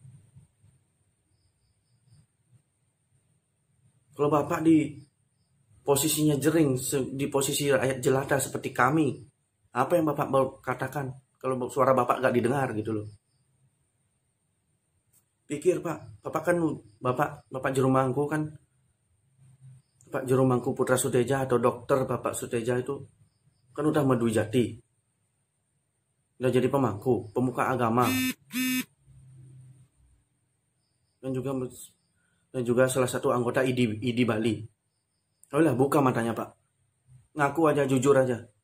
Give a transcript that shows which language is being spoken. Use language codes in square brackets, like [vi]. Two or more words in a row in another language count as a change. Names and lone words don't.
[id] Kalau Bapak di posisinya Jering, di posisi rakyat jelata seperti kami, apa yang Bapak mau katakan kalau suara Bapak gak didengar gitu loh? Pikir Pak, Bapak juru mangku kan, Pak juru mangku Putra Suteja atau dokter Bapak Suteja itu kan udah Medwijati, udah jadi pemangku, pemuka agama, dan juga salah satu anggota ID Bali. Oh lah, buka matanya Pak, ngaku aja, jujur aja.